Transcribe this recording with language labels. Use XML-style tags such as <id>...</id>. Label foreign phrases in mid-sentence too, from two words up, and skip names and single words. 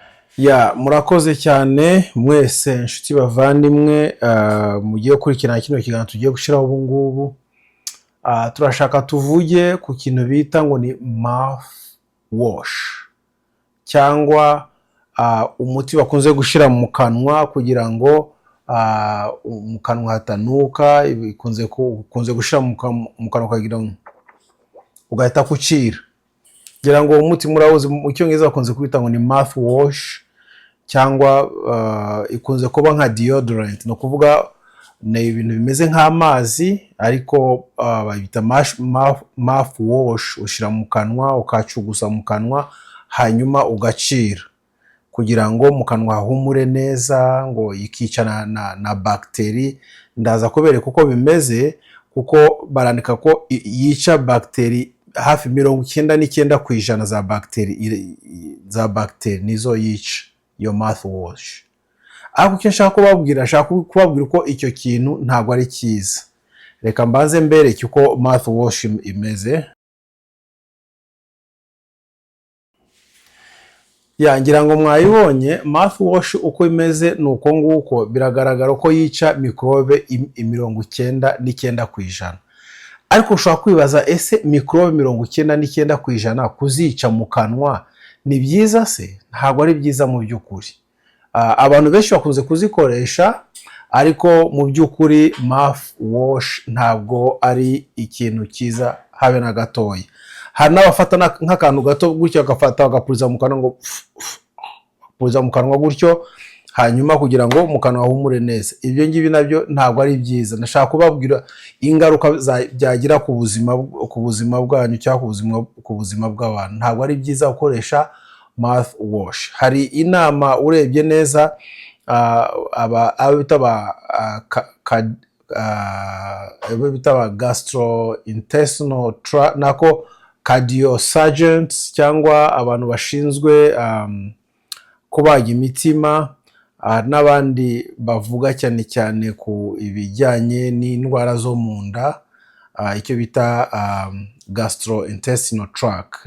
<rw>Ya murakoze cyane mwese inshuti bavandimwe mugiye kurikirana kino kiganiro tugiye gushiraho ubu ngubu. Turashaka tuvuge ku kintu bita ngo ni</rw> <en>mouth wash</en> <rw>cyangwa umuti bakunze gushira mu kanwa kugira ngo mu kanwa hatanuka, kunze gushira mu kanwa kugira ngo ugahita kucira. Ngira ngo umuti murawoze mu cyongereza bakunze kwita ngo ni</rw> <en>mouth wash</en> <rw>cyangwa ikunze kuba nka deodorant, no kuvuga ni ibintu bimeze nk'amazi ariko babita</rw> <en>mouth wash.</en> <rw>Ushira mu kanwa ukacugusa mu kanwa hanyuma ugacira kugira ngo mu kanwa hahumure neza, ngo ikica na bakteri. Ndaza kubereka uko bimeze kuko barandika ko yica bakteri hafi 99% za bakteri nizo yica iyo</rw> <en>mouth wash.</en> <rw>Ariko icyo nshaka kubabwira uko icyo kintu ntabwo ari cyiza. Reka mbanze mbereke uko</rw> <en>mouth wash</en> <rw>imeze. Ngira ngo mwayibonye</rw> <en>mouth wash</en> <rw>uko imeze nuko nguko. Biragaragara ko yica microbe 99%. Ariko ushobora kwibaza, ese microbe 99% kuzica mu kanwa ni byiza se? Ntabwo ari byiza mu by'ukuri. Abantu benshi bakunze kuzikoresha, ariko mu by'ukuri</rw> <en>mouth wash</en> <rw>ntabwo ari ikintu cyiza habe na gatoya. Hari n'abafata nk'akantu gato gutyo agafata agapuriza mu kanwa, ngo puriza mu kanwa gutyo hanyuma kugira ngo mu kanwa hahumure neza. Ibyo ngibi nabyo ntabwo ari byiza. Ndashaka kubabwira ingaruka byagira ku buzima bwanyu cyangwa ku buzima bw'abantu. Ntabwo ari byiza gukoresha</rw> <en>mouth wash.</en> <rw>Hari inama urebye neza bita</rw> <en>gastrointestinal tract,</en> <rw>nako</rw> <en>cardio surgeons</en> <rw>cyangwa abantu bashinzwe kubaga imitima, n'abandi bavuga cyane cyane ku ibijyanye n'indwara zo mu nda, icyo bita</rw> <en>gastrointestinal tract.</en>